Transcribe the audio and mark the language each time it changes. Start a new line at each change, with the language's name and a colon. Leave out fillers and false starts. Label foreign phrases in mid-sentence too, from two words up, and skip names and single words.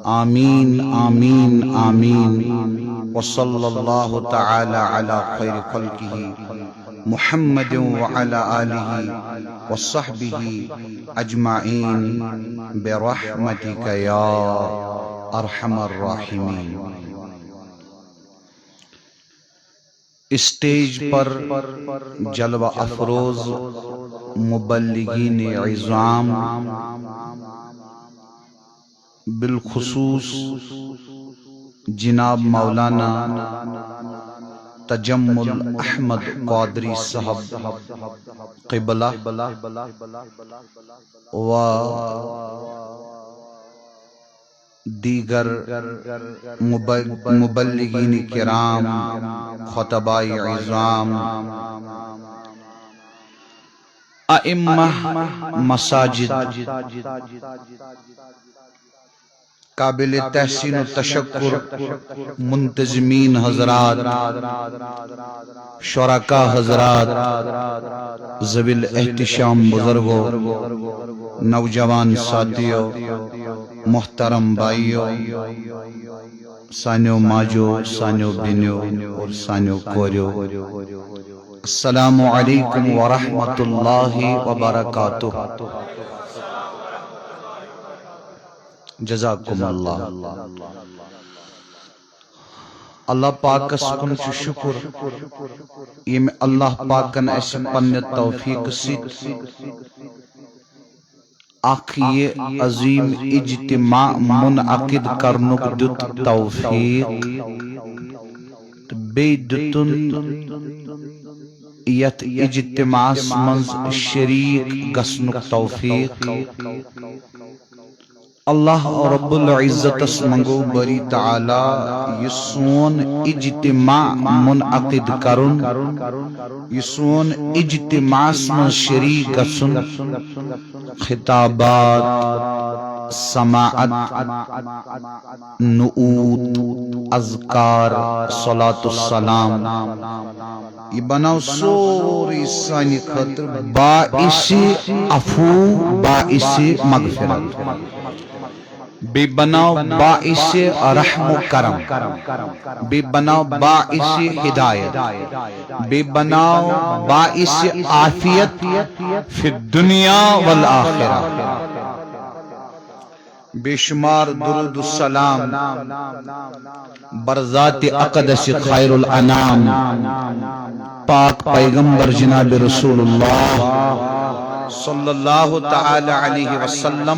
Arabic: آمين آمين آمين. وصلى الله تعالى على خير خلقه محمد وعلى آله وصحبه أجمعين برحمتك يا أرحم الراحمين.
Urdu: اسٹیج پر جلوہ افروز مبلغین عظام، بالخصوص جناب مولانا تجمل احمد قادری صاحب قبلہ و دیگر مبلغین کرام، خطباء عظام، ائمہ مساجد، قابل تحسین و تشکر منتظمین حضرات، شرکاء حضرات، ذوی الاحتشام بزرگوں، نوجوان ساتھیوں، محترم بھائیوں،
Kashmiri: سانیو ماجو، سانیو بینیو اور سانیو کوریو،
Arabic: السلام علیکم ورحمۃ اللہ وبرکاتہ. جزاکم اللہ.
Kashmiri: اللہ پاک کن شکر یم اللہ پاکن اس پنہ توفیق ست اخ یہ عظیم اجتماع منعقد کرنک دت توفیق بی دتن یت اجتماع منز شریک گسنک توفیق.
Arabic: اللہ رب العزت
Kashmiri: منگو بری تعالی یہ سون اجتماع منعقد کرن، یہ سون اجتماع من شریک گسن، خطابات، سماعت، نعوت، اذکار،
Arabic: صلاة السلام،
Kashmiri: یہ بناو سوری سانی خطر باعث عفو، باعث مغفرت. بے بناؤ باعث رحم و کرم، بے بناؤ باعث ہدایت، بے بناؤ باعث عافیت
Arabic: فی الدنیا والآخرہ۔
Urdu: بے شمار درود السلام برذات اقدس خیر الانام پاک پیغمبر جناب رسول اللہ
Arabic: صلی اللہ تعالی علیہ وسلم۔